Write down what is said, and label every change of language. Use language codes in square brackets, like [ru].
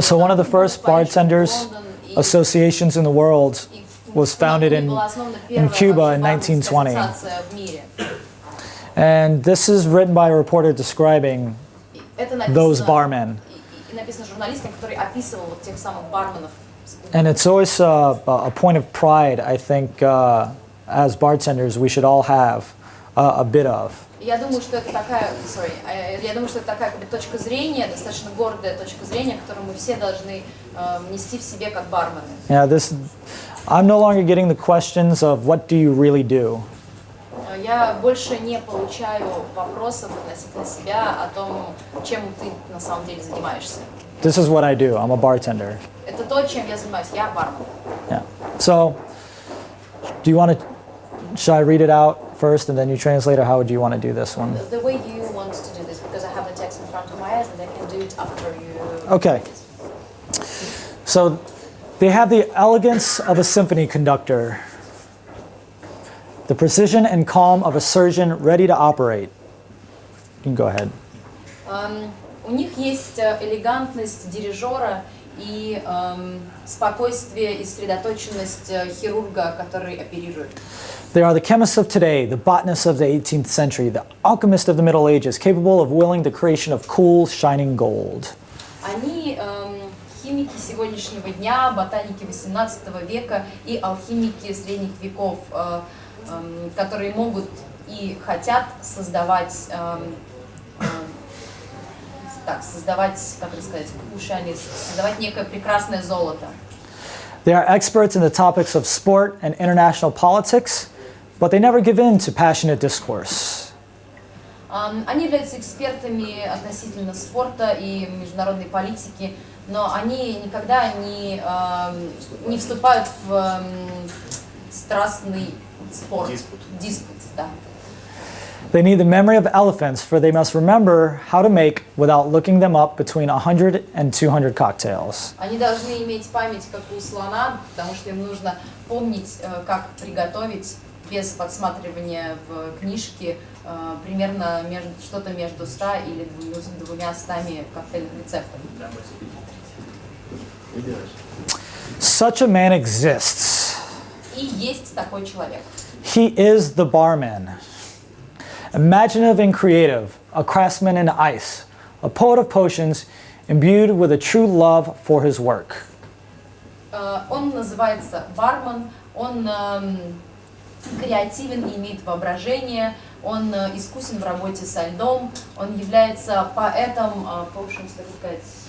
[en] So one of the first bartenders associations in the world was founded in Cuba in 1920. And this is written by a reporter describing those barmen. [ru] Написано журналистом, который описывал вот тех самых барменов. [en] And it's always a point of pride, I think, as bartenders, we should all have a bit of. [ru] Я думаю, что это такая, я думаю, что это такая как бы точка зрения, достаточно гордая точка зрения, которую мы все должны нести в себе как бармены. [en] Yeah, I'm no longer getting the questions of what do you really do. [ru] Я больше не получаю вопросов относительно себя о том, чем ты на самом деле занимаешься. [en] This is what I do. I'm a bartender. [ru] Это то, чем я занимаюсь. Я бармен. [en] Yeah. So, do you want to? Should I read it out first and then you translate, or how would you want to do this one? The way you want to do this, because I have the text in front of my eyes, and I can do it after you. Okay. So, they have the elegance of a symphony conductor, the precision and calm of a surgeon ready to operate. You can go ahead. [ru] У них есть элегантность дирижера и спокойствие и сосредоточенность хирурга, который оперирует. [en] They are the chemists of today, the botanists of the 18th century, the alchemists of the Middle Ages, capable of willing the creation of cool, shining gold. [ru] Они химики сегодняшнего дня, ботаники 18 века и алхимики средних веков, которые могут и хотят создавать, как это сказать, создавать некое прекрасное золото. [en] They are experts in the topics of sport and international politics, but they never give in to passionate discourse. [ru] Они являются экспертами относительно спорта и международной политики, но они никогда не вступают в страстный спор. Диспут, да. [en] They need the memory of elephants, for they must remember how to make, without looking them up, between 100 and 200 cocktails. [ru] Они должны иметь память, как у слона, потому что им нужно помнить, как приготовить без подсматривания в книжке примерно что-то между 100 или 200 коктейльных рецептов. [en] Such a man exists. [ru] И есть такой человек. [en] He is the barman. Imaginative and creative, a craftsman in ice, a poet of potions, imbued with a true love for his work. [ru] Он называется бармен, он креативен и имеет воображение, он искусен в работе со льдом, он является поэтом, potions, так сказать,